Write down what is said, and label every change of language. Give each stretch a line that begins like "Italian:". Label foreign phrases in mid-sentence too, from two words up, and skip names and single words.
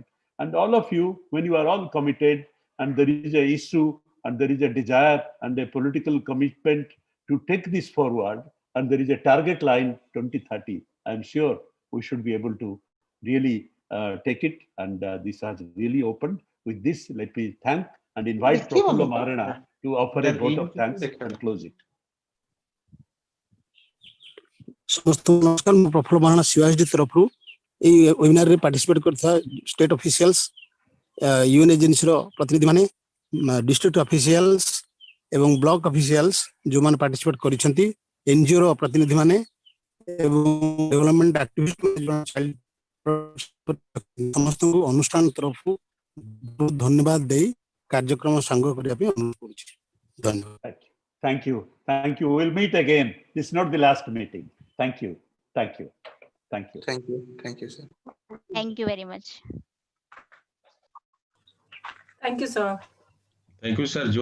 English: And all of you, when you are all committed and there is a issue and there is a desire and a political commitment to take this forward, and there is a target line 2030, I'm sure we should be able to really take it. And this has really opened. With this, let me thank and invite Prafulla Maharana to offer a vote of thanks and close it.
Odia: ସମସ୍ତଙ୍କୁ ନମସ୍କାର। ମୁଁ ପ୍ରଫୁଲ୍ଲ ମହାରଣା CYSD ତରଫରୁ এই ୱେବିନାରରେ ପାର୍ଟିସିପେଟ୍ କରିଥିବା
English: state officials, UN agency
Odia: ପ୍ରତିନିଧିମାନେ,
English: district officials
Odia: ଏବଂ
English: block officials
Odia: ଯେଉଁମାନେ ପାର୍ଟିସିପେଟ୍ କରିଛନ୍ତି, NGOର ପ୍ରତିନିଧିମାନେ ଏବଂ
English: development activist
Odia: ସମସ୍ତଙ୍କୁ ଅନୁଷ୍ଠାନ ତରଫରୁ ବହୁତ ଧନ୍ୟବାଦ ଦେଇ କାର୍ଯ୍ୟକ୍ରମ ସାଙ୍ଗ କରିବା ପାଇଁ ଅନୁରୋଧ କରୁଛି। ଧନ୍ୟବାଦ।
English: Thank you. Thank you. We'll meet again. This is not the last meeting. Thank you. Thank you. Thank you. Thank you. Thank you, sir. Thank you very much. Thank you, sir. Thank you, sir.